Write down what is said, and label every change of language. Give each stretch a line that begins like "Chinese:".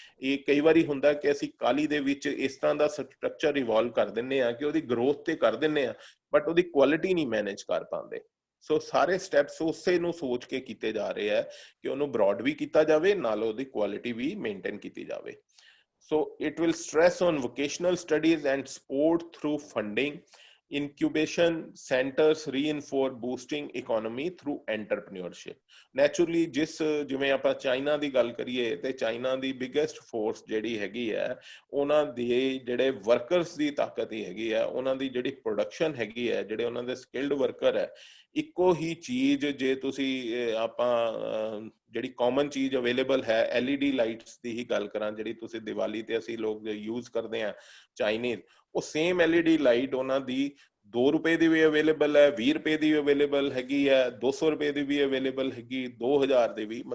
Punjabi: ਇਹ ਕਈ ਵਾਰੀ ਹੁੰਦਾ ਕਿ ਅਸੀਂ ਕਾਲੀ ਦੇ ਵਿੱਚ ਇਸ ਤਰ੍ਹਾਂ ਦਾ ਸਟਰਕਚਰ ਇਵੋਲਵ ਕਰ ਦਿੰਦੇ ਆ ਕਿ ਉਹਦੀ ਗਰੋਥ ਤੇ ਕਰ ਦਿੰਦੇ ਆ, ਬਟ ਉਹਦੀ ਕੁਆਲਿਟੀ ਨਹੀਂ ਮੈਨੇਜ ਕਰ ਪਾਉਂਦੇ। ਸੋ ਸਾਰੇ ਸਟੈਪਸ ਉਸੇ ਨੂੰ ਸੋਚ ਕੇ ਕੀਤੇ ਜਾ ਰਹੇ ਆ ਕਿ ਉਹਨੂੰ ਬ੍ਰੌਡ ਵੀ ਕੀਤਾ ਜਾਵੇ, ਨਾਲ ਉਹਦੀ ਕੁਆਲਿਟੀ ਵੀ ਮੇਨਟੇਨ ਕੀਤੀ ਜਾਵੇ।
English: So it will stress on vocational studies and support through funding. Incubation centers reinforce boosting economy through entrepreneurship.
Punjabi: Naturally, ਜਿਸ ਜਿਵੇਂ ਆਪਾਂ ਚਾਈਨਾ ਦੀ ਗੱਲ ਕਰੀਏ ਤੇ ਚਾਈਨਾ ਦੀ ਬਿਗੇਸਟ ਫੋਰਸ ਜਿਹੜੀ ਹੈਗੀ ਹੈ, ਉਹਨਾਂ ਦੇ ਜਿਹੜੇ ਵਰਕਰਸ ਦੀ ਤਾਕਤ ਹੀ ਹੈਗੀ ਹੈ, ਉਹਨਾਂ ਦੀ ਜਿਹੜੀ ਪ੍ਰੋਡਕਸ਼ਨ ਹੈਗੀ ਹੈ, ਜਿਹੜੇ ਉਹਨਾਂ ਦੇ ਸਕਿਲਡ ਵਰਕਰ ਹੈ। ਇੱਕੋ ਹੀ ਚੀਜ਼ ਜੇ ਤੁਸੀਂ ਆਪਾਂ ਜਿਹੜੀ ਕਾਮਨ ਚੀਜ਼ ਅਵੇਲੇਬਲ ਹੈ, LED ਲਾਈਟਸ ਦੀ ਹੀ ਗੱਲ ਕਰਾਂ, ਜਿਹੜੀ ਤੁਸੀਂ ਦੀਵਾਲੀ ਤੇ ਅਸੀਂ ਲੋਕ ਯੂਜ਼ ਕਰਦੇ ਹਾਂ ਚਾਈਨੀਜ਼, ਉਹ ਸੇਮ LED ਲਾਈਟ ਉਹਨਾਂ ਦੀ 2 ਰੁਪਏ ਦੀ ਵੀ ਅਵੇਲੇਬਲ ਹੈ, 20 ਰੁਪਏ ਦੀ ਅਵੇਲੇਬਲ ਹੈਗੀ ਹੈ, 200 ਰੁਪਏ ਦੀ ਵੀ ਅਵੇਲੇਬਲ ਹੈਗੀ, 2000 ਦੀ ਵੀ।